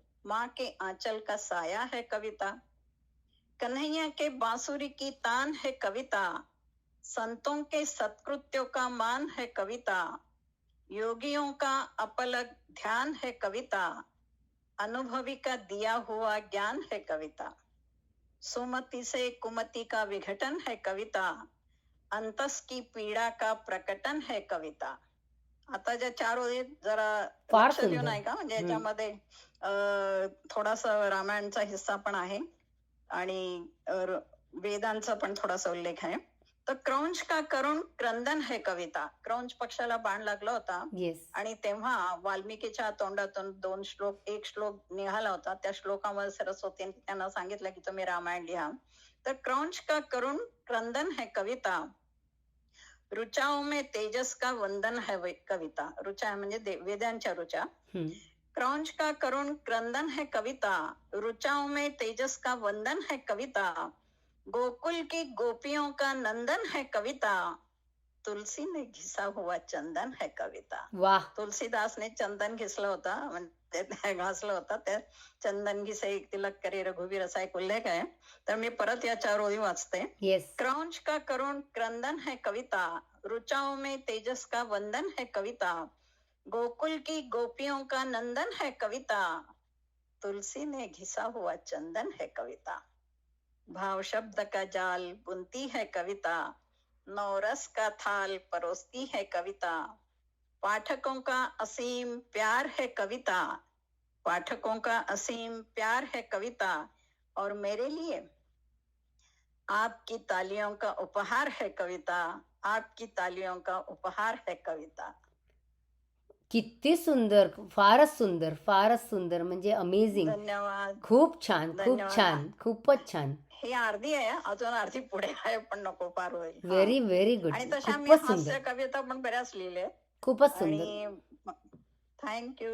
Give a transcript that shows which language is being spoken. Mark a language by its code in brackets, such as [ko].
[hi] माँ के आंचल का साया है कविता, कन्हैया के बांसुरी की तान है कविता, संतों के सत्कृत्यों का मान है कविता, योगियों का अपलक ध्यान है कविता, अनुभवी का दिया हुआ ज्ञान है कविता, सुमति से कुमति का विघटन है कविता, अंतस की पीडा का प्रकटन है कविता. [mr] आता ज्या चार ओळी जरा फार लक्ष देऊन सुंदर. ऐका, म्हणजे हम्म. याच्यामध्ये थोडासा रामायणचा हिस्सा पण आहे आणि वेदांचा पण थोडासा उल्लेख आहे. [hi] तर क्रौंच का करुण क्रंदन है कविता. [mr] क्रौंच पक्षाला बाण लागला होता [en] Yes. [mr] आणि तेव्हा वाल्मिकीच्या तोंडातून एक श्लोक निघाला होता. त्या श्लोकामध्ये सरस्वतीने त्यांना सांगितलं की तुम्ही रामायण लिहा. [hi] तर क्रौंच का करुण क्रंदन है कविता, रुचाओं में तेजस का वंदन है कविता. [mr] रुचा म्हणजे वेदांच्या रुचा. हम्म. [hi] क्रौंच का करुण क्रंदन है कविता, रुचाओं में तेजस का वंदन है कविता, गोकुल की गोपियों का नंदन है कविता, तुलसी ने घिसा हुआ चंदन है कविता. वाह. [mr] तुलसीदासने चंदन घिसलं होता, म्हणजे घासलं होता. त्या [hi] चंदन घिसे तिलक करे रघुवीर [mr] असा एक उल्लेख आहे. तर मी परत या चार ओळी वाचते. [en] Yes. [hi] क्रौंच का करुण क्रंदन है कविता, रुचाओं में तेजस का वंदन है कविता, गोकुल की गोपियों का नंदन है कविता, तुलसी ने घिसा हुआ चंदन है कविता, भाव शब्द का जाल बुनती है कविता, नौरस का थाल परोसती है कविता, पाठकों का असीम प्यार है कविता, पाठकों का असीम प्यार है कविता, और मेरे लिए आपकी तालियों का उपहार है कविता, आपकी तालियों का उपहार है कविता. [mr] किती सुंदर, फारच सुंदर, फारच सुंदर, म्हणजे अमेझिंग. धन्यवाद. खूप छान, खूप धन्यवाद. छान, खूपच छान. ही अर्धी आहे, अजून अर्धी पुढे आहे, पण नको पार होईल. [en] Very very good. [mr] आणि तशा मी खूपच हास्य सुंदर, कविता पण बऱ्याच लिहिल्या. खूपच सुंदर. आणि थँक्यू,